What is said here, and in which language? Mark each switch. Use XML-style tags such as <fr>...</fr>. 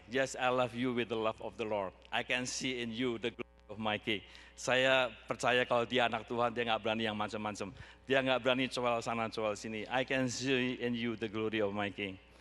<en>Yes, I love you with the love of the Lord. I can see in you the glory of my King.</en> <id>Saya percaya kalau dia anak Tuhan, dia nggak berani yang macam-macam. Dia nggak berani coel sana coel sini.</id> <en>I can see in you the glory of my King.</en>